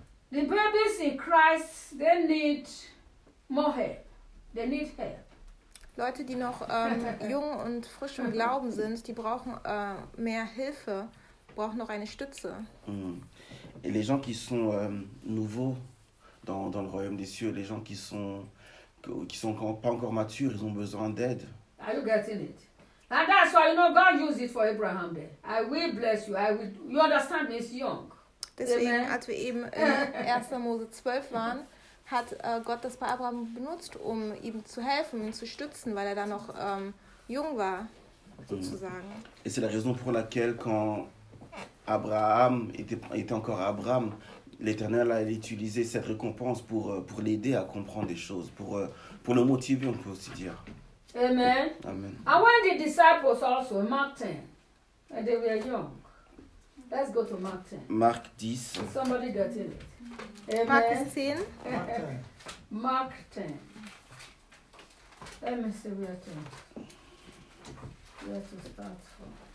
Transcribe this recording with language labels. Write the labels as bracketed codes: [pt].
[en] The babies in Christ, they need more help. They need help. [de] Leute, die noch jung und frisch im Glauben sind, die brauchen mehr Hilfe, brauchen noch eine Stütze. Mm. [fr] Et les gens qui sont nouveaux dans le royaume des cieux, les gens qui sont pas encore matures, ils ont besoin d'aide. [en] Are you getting it? And that's why you know God used it for Abraham. I will bless you. I will. You understand me? It's young. [de] Deswegen, als wir eben in 1. Mose 12 waren, hat Gott das bei Abraham benutzt, um ihm zu helfen, ihn zu stützen, weil er da noch jung war, sozusagen. [fr] Et c'est la raison pour laquelle, quand Abraham était encore Abraham, l'Éternel a utilisé cette récompense pour l'aider à comprendre des choses, pour le motiver, on peut aussi dire. [en] Amen. Amen. And when the disciples also, Mark 10, and they were young. Let's go to Mark 10. Mark 10. Somebody got in it. Amen. Mark 10. Mark 10. Let me see where to start from.